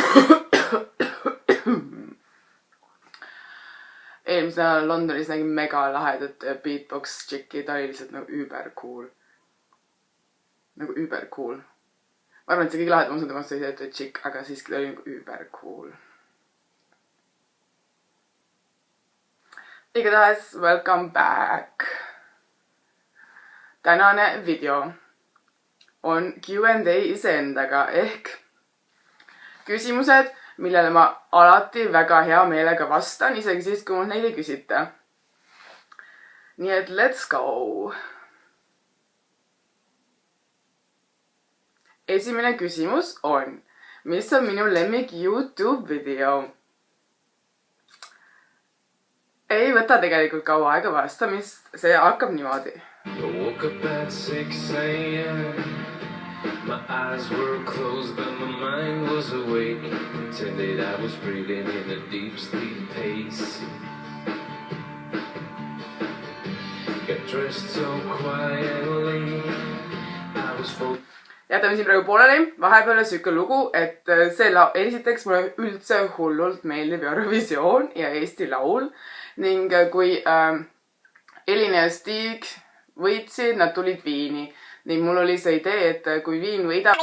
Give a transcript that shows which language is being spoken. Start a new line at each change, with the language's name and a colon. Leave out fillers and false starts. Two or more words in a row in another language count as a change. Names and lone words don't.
Estonian: Eelmisel nädalal Londonis nägin mega lahedat beatbox tšikki, ta oli lihtsalt nagu
English: über cool.
Estonian: Nagu
English: über cool.
Estonian: Ma arvan, et see kõige lahedam osa temast oli see, et ta oli tšikk, aga siiski ta oli nagu
English: über cool.
Estonian: Igatahes,
English: welcome back.
Estonian: Tänane video on Q&A iseendaga ehk küsimused, millele ma alati väga hea meelega vastan, isegi siis, kui mul neid ei küsita. Nii et
English: let's go!
Estonian: Esimene küsimus on, mis on minu lemmik YouTube video? Ei võta tegelikult kaua aega vastamist, see hakkab niimoodi.
English: I woke up at 6 a.m. My eyes were closed but my mind was awake. Pretended I was breathing in a deep sleep pace. Got dressed so quietly. I was
Estonian: jätame siin praegu pooleli, vahepeal siuke lugu, et esiteks mulle üldse hullult meeldib Eurovisioon ja Eesti Laul ning kui Elina ja Stig võitsid, nad tulid Viini ning mul oli see idee, et kui Viin võidab...